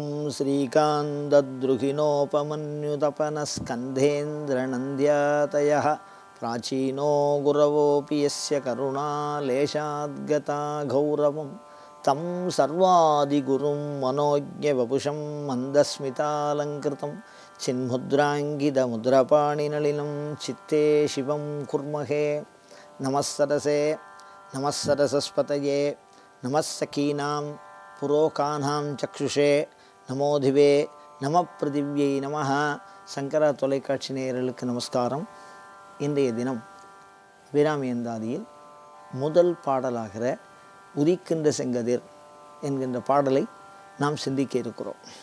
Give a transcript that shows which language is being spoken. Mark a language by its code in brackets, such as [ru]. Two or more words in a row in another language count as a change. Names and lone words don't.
[sa] श्रीकान्तद्रुहिणोपमन्युतपनस्कन्धेन्द्रनन्द्यातयः प्राचीनो गुरवोऽपि यस्य करुणालेशाद्गता गौरवं तं सर्वादिगुरुं मनोज्ञवपुषं मन्दस्मितालङ्कृतं चिन्मुद्राङ्गितमुद्रपाणिनलिनं चित्ते शिवं कुर्महे। नमस्सरसे नमस्सरसस्पतये नमस्सखीनां पुरोकानां चक्षुषे नमो दिवे नमः पृथिव्यै नमः. [ta] சங்கரா தொலைக்காட்சி நேயர்களுக்கு நமஸ்காரம். இன்றைய தினம் அபிராமி அந்தாதியில் முதல் பாடலாகிற உதிக்கின்ற செங்கதிர் என்கின்ற பாடலை நாம் சிந்திக்க இருக்கிறோம்.